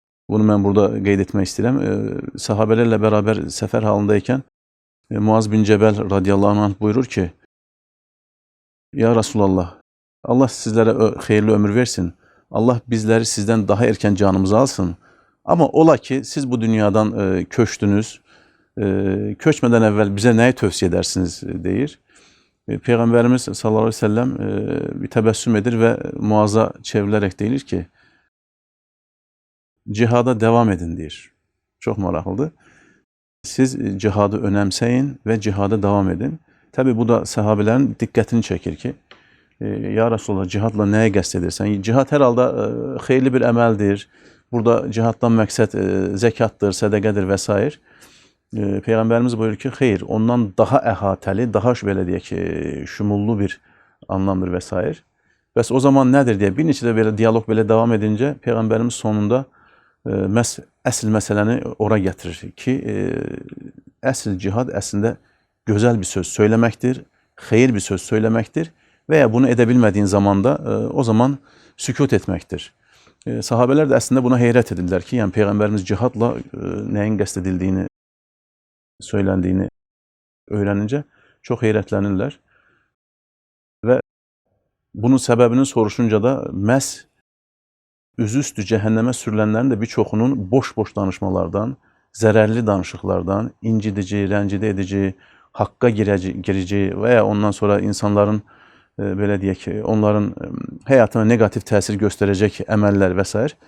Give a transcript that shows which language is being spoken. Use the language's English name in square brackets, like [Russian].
[Azerbaijani] Bunu mən burada qeyd etmək istəyirəm. Sahabələrlə bərabər səfər halındaykən Muaz bin Cəbəl radiyallahu anh buyurur ki, Ya Rasulallah, Allah sizlərə xeyirli ömür versin. Allah bizləri sizdən daha erkən canımızı alsın. Amma ola ki, siz bu dünyadan köçdünüz. Köçmədən əvvəl bizə nəyi tövsiyə edərsiniz deyir. Peyğəmbərimiz sallallahu aleyhi ve sellem bir təbəssüm edir və Muaza çevrilərək deyilir ki, cihada devam edin deyir. Çox maraqlıdır. Siz cihadı önəmsəyin və cihada devam edin. Təbii bu da səhabələrin diqqətini çəkir ki, Ya Resulallah, cihadla nəyə qəsd edirsən? Cihad hər halda xeyirli bir əməldir. Burada cihaddan məqsəd zəkatdır, sədəqədir və s. Peyğəmbərimiz buyurur ki, xeyr, ondan daha əhatəli, daha belə deyək ki, şümullu bir anlamdır və s. Bəs o zaman nədir deyə bir neçə də belə diyaloq belə devam edincə Peyğəmbərimiz sonunda əsl məsələni ora gətirir ki, əsl cihad əslində gözəl bir söz söyləməkdir, [Turkish] hayır bir söz söylemektir veya bunu edebilmediğin zaman da o zaman sükut etmektir. Sahabeler de aslında buna heyret edirlər ki, yani Peygamberimiz cihadla neyin qəsd edildiğini, söylendiğini öğrenince çok heyretlənirlər. [Azerbaijani] Ve bunun sebebini soruşunca da məhz üzüstü cəhənnəmə sürülənlərin də birçoxunun boş-boş danışmalardan, zərərli danışıqlardan, incidici, rəncidə edici, haqqa girici veya ondan sonra insanların belə deyək ki, onların həyatına negativ təsir göstərəcək əməllər və s.